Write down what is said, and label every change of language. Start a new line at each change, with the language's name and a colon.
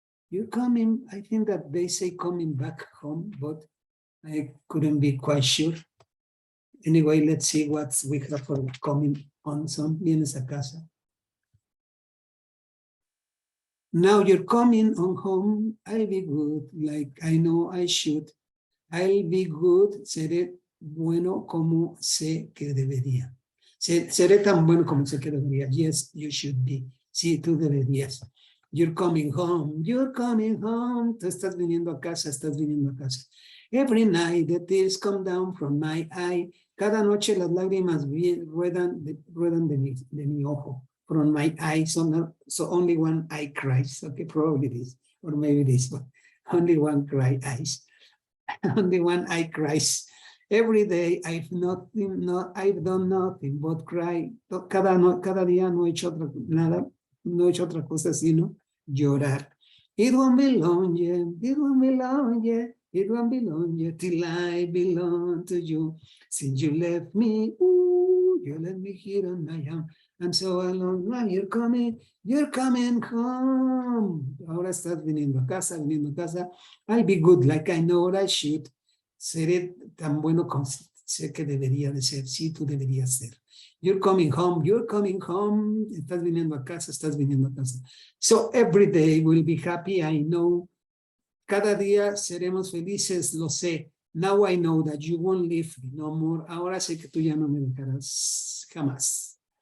English: You're coming, I think that they say coming back home, but I couldn't be quite sure. Anyway, let's see what we have for coming on. Some
Spanish: vienes a casa.
English: Now you're coming on home. I'll be good, like I know I should. I'll be good,
Spanish: seré bueno como sé que debería. Seré tan bueno como sé que debería.
English: Yes, you should be.
Spanish: Sí, tú deberías.
English: You're coming home. You're coming home.
Spanish: Tú estás viniendo a casa, estás viniendo a casa.
English: Every night the tears come down from my eye.
Spanish: Cada noche las lágrimas ruedan de mi ojo.
English: From my eye, so only one eye cries. Okay, probably this, or maybe this one. Only one cry eyes. Only one eye cries. Every day I've done nothing but cry.
Spanish: Cada día no he hecho nada, no he hecho otra cosa sino llorar.
English: It won't be long, yeah. It won't be long, yeah. It won't be long, yeah, till I belong to you. Since you left me, you left me here on my own. I'm so alone. Now you're coming home.
Spanish: Ahora estás viniendo a casa,
English: I'll be good like I know what I should.
Spanish: Seré tan bueno como sé que debería de ser. Sí, tú deberías ser.
English: You're coming home.
Spanish: Estás viniendo a casa,
English: So every day we'll be happy, I know.
Spanish: Cada día seremos felices, lo sé.
English: Now I know that you won't leave me no more.
Spanish: Ahora sé que tú ya no me dejarás jamás.